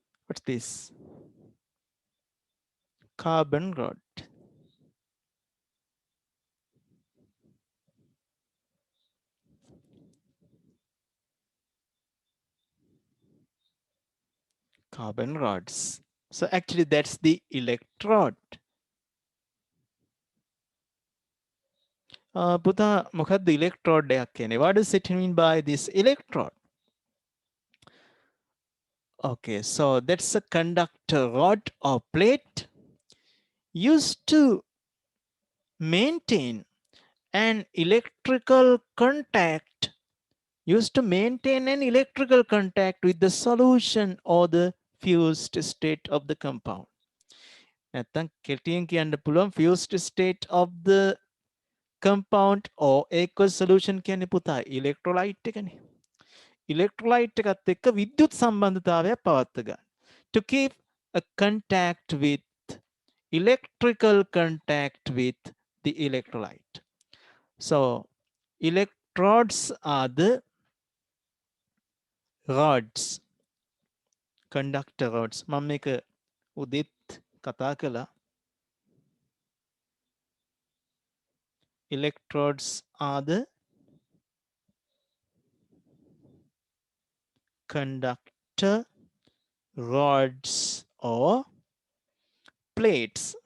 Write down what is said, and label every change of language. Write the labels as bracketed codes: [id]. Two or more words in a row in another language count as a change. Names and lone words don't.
[en] What's this? Carbon rod. Carbon rods. So actually that's the electrode. [si] පුතා මොකක්ද electrode එකක් කියන්නේ? [en] What does it mean by this electrode? Okay, so that's a conductor rod or plate used to maintain an electrical contact with the solution or the fused state of the compound. [si] නැත්තම් කෙටියෙන් කියන්න පුළුවන් [en] fused state of the compound or aqueous solution [si] කියන්නේ පුතා electrolyte එකනේ. electrolyte එකත් එක්ක විද්‍යුත් සම්බන්ධතාවයක් පවත්ව ගන්න. [en] To keep a contact with electrical contact with the electrolyte. So electrodes are the rods, conductor rods. [si] මම මේක උදෙත් කතා කළා. [en] Electrodes are the conductor rods or plates